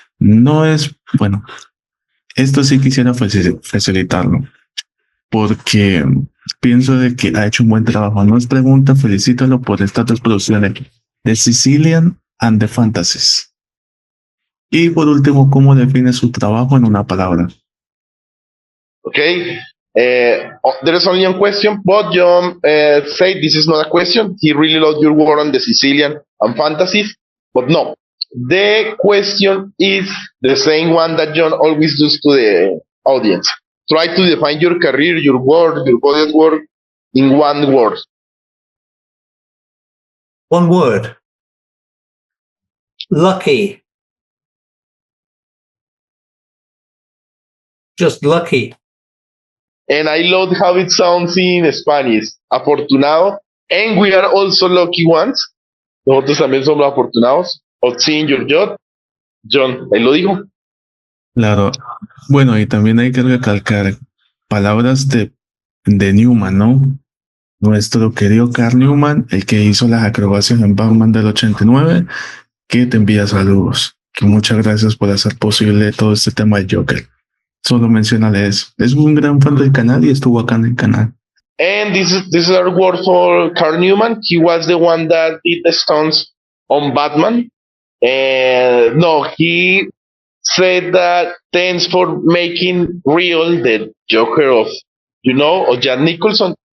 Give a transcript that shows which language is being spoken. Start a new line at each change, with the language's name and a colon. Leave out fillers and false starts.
Spanish: No es, bueno, esto sí quisiera facilitarlo, porque pienso de que ha hecho un buen trabajo. No es pregunta, felicítalo por estas 2 producciones, The Sicilian and The Fantasies. Y por último, ¿cómo define su trabajo en una palabra?
English: Okay. There is only one question, but John said this is not a question. He really loved your work on the Sicilian and fantasies, but no. The question is the same one that John always does to the audience. Try to define your career, your work, your body of work in one word. One word. Lucky. Just lucky. And I love how it sounds in Spanish. Afortunado. And we are also lucky ones.
Spanish: Nosotros también somos afortunados.
English: Of seeing your job.
Spanish: John, ahí lo dijo. Claro. Bueno, y también hay que recalcar palabras de Newman, ¿no? Nuestro querido Carl Newman, el que hizo las acrobacias en Batman del 89, que te envía saludos. Que muchas gracias por hacer posible todo este tema de Joker. Solo mencionarle eso. Es un gran fan del canal y estuvo acá en el canal.
English: And this is our word for Carl Newman. He was the one that did the stunts on Batman. No, he said that thanks for making real the Joker of Jack Nicholson.